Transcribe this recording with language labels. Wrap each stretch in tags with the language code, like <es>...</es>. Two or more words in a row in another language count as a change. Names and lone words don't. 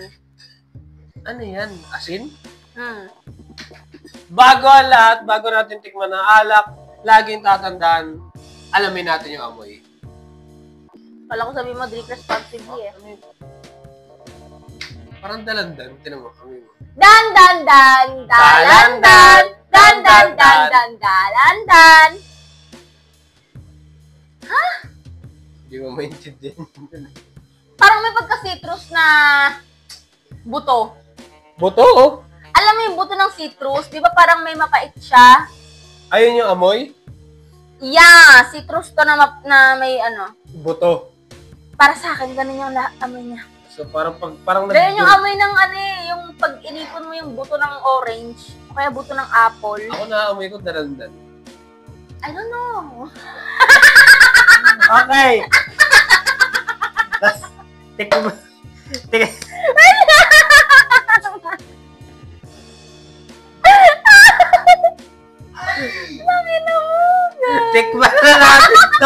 <tl>Ano yan? Asin? Bago ang lahat, bago natin tikman ng alak, laging tatandaan, alamin natin yung amoy. Wala ko sabihin mo,</tl> <en>drink responsibly</en> <tl>eh. Parang dalandan. Tinan mo, amoy mo. Dan, dan, dan, dalandan, dan, dan, dan, dan, dalandan. Ha? Hindi mo maintindihan. Parang may pagka-citrus na buto. Buto, oh? Alam mo yung buto ng citrus, di ba parang may mapait siya? Ayun yung amoy? Yeah, citrus to na may ano. Buto. Para sa akin, ganun yung amoy niya. So, parang ganun yung amoy ng ano eh, yung pag inipon mo yung buto ng orange, o kaya buto ng apple. Ako na-amoy ko dalandan.</tl> <en>I don't know.</en> <tl>Okay. Tikman. Tikman na natin to.</tl>